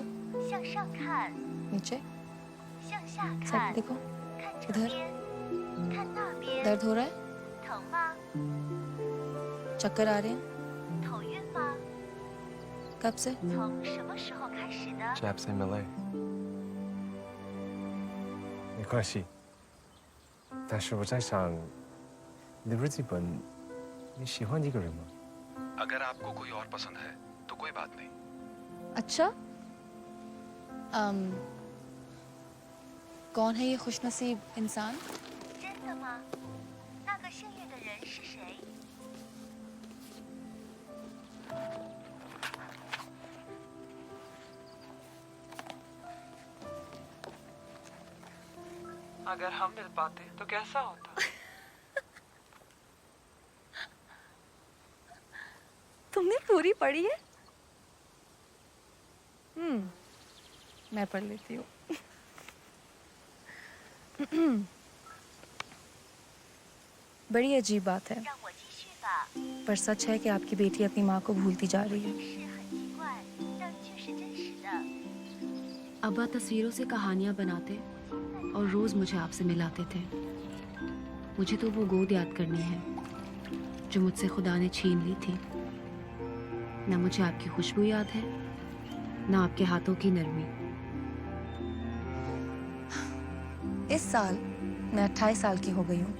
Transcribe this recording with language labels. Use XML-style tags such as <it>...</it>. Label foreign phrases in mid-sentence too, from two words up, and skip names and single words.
<ur>نیچے۔ سب دیکھو. ادھر۔ درد ہو رہا ہے? چکر آ رہے ہیں؟ کب سے? جب سے ملے.</ur> <zh>没关系，但是我在想，你的日记本你喜欢一个人吗？</zh> <ur>اگر آپ کو کوئی اور پسند ہے تو کوئی بات نہیں. اچھا کون ہے یہ خوش نصیب انسان?</ur> <zh>真的吗？那个幸运的人是谁？</zh> <ur>اگر ہم مل پاتے تو کیسا ہوتا? تم نے پوری پڑھی ہے? میں پڑھ لیتی ہوں. بڑی عجیب بات ہے,</ur> <zh>让我继续吧。</zh> <ur>پر سچ ہے کہ آپ کی بیٹی اپنی ماں کو بھولتی جا رہی ہے.</ur> <zh>是很奇怪，但却是真实的。</zh> <ur>ابا تصویروں سے کہانیاں بناتے اور روز مجھے آپ سے ملاتے تھے. مجھے تو وہ گود یاد کرنی ہے جو مجھ سے خدا نے چھین لی تھی. نہ مجھے آپ کی خوشبو یاد ہے، نہ آپ کے ہاتھوں کی نرمی. اس سال میں 28 سال کی ہو گئی ہوں.</ur>